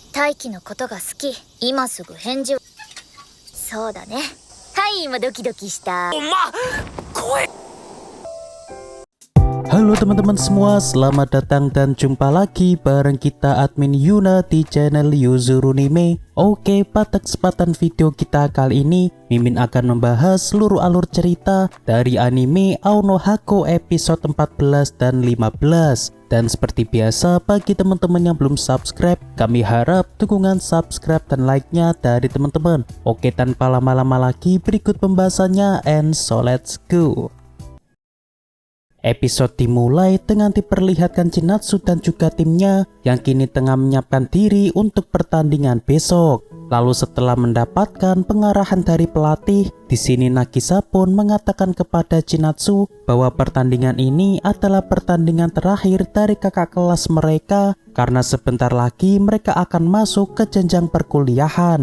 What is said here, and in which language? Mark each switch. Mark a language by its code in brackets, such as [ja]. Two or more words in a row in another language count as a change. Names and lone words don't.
[ja] 大輝のことが好き。今すぐ返事を。そうだね。はい、今ドキドキした。 [id] Halo teman-teman semua, selamat datang dan jumpa lagi bareng kita admin Yuna di channel Yuzurunime. Oke, pada kesempatan video kita kali ini, Mimin akan membahas seluruh alur cerita dari anime Ao no Hako episode 14 dan 15. Dan seperti biasa, bagi teman-teman yang belum subscribe, kami harap dukungan subscribe dan like-nya dari teman-teman. Oke, tanpa lama-lama lagi, berikut pembahasannya, [en] and so let's go. [id] Episode dimulai dengan diperlihatkan Chinatsu dan juga timnya yang kini tengah menyiapkan diri untuk pertandingan besok. Lalu setelah mendapatkan pengarahan dari pelatih, di sini Nagisa pun mengatakan kepada Chinatsu bahwa pertandingan ini adalah pertandingan terakhir dari kakak kelas mereka karena sebentar lagi mereka akan masuk ke jenjang perkuliahan.